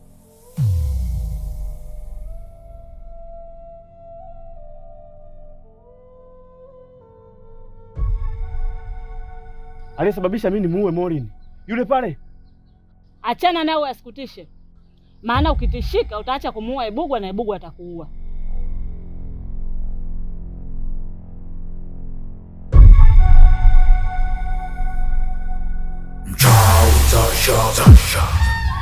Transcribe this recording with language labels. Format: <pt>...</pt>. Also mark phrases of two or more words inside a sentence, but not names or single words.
<sw>Aliyesababisha mimi nimuue Morin. Yule pale. Achana nawe asikutishe. Maana ukitishika utaacha kumuua Ibugwa na Ibugwa atakuua.</sw> <it>Ciao, ciao, ciao, ciao.</it>